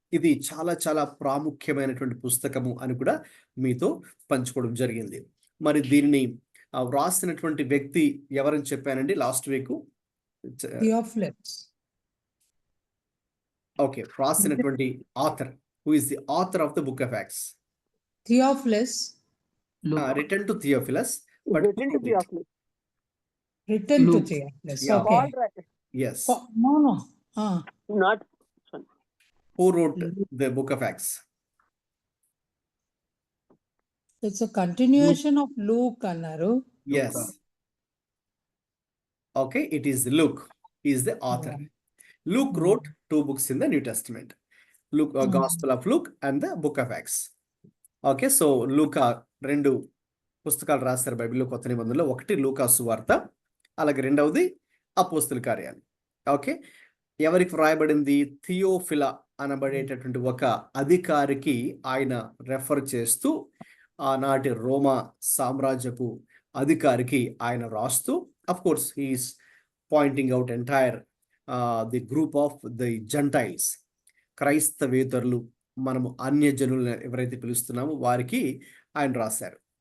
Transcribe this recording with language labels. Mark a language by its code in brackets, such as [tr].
[te] ఇది చాలా చాలా ప్రాముఖ్యమైనటువంటి పుస్తకము అని కూడా మీతో పంచుకోవడం జరిగింది. మరి దీనిని వ్రాసినటువంటి వ్యక్తి ఎవరని చెప్పానండి last week? Theophilus. Okay, వ్రాసినటువంటి author, [en] Who is the author of the book of Acts? Theophilus. Written to Theophilus, but written to Theophilus. Written to Luke. Theophilus. Yeah. Okay. Paul wrote it. yes, No. Not who wrote the book of Acts? It's a continuation of Luke [te] అన్నారు. [en] Yes. Okay, it is Luke. He is the author. Luke wrote 2 books in the New Testament. Luke, Gospel of Luke and the book of Acts. [te] Okay, so లూకా 2 పుస్తకాలు రాస్తారు బైబిల్లో కొత్త నిబంధనలో. ఒకటి లూకా సువార్త, అలాగే రెండవది అపోస్తుల కార్యాలు. ఓకే, ఎవరికి వ్రాయబడింది? థియోఫిలా అనబడేటటువంటి ఒక అధికారికి ఆయన రెఫర్ చేస్తూ ఆనాటి రోమా సామ్రాజ్యపు అధికారికి ఆయన రాస్తూ, [en] of course he is pointing out entire the group of the Gentiles, [te] క్రైస్తవేతరులు, మనము అన్యజనులు ఎవరైతే పిలుస్తున్నామో వారికి ఆయన రాశారు.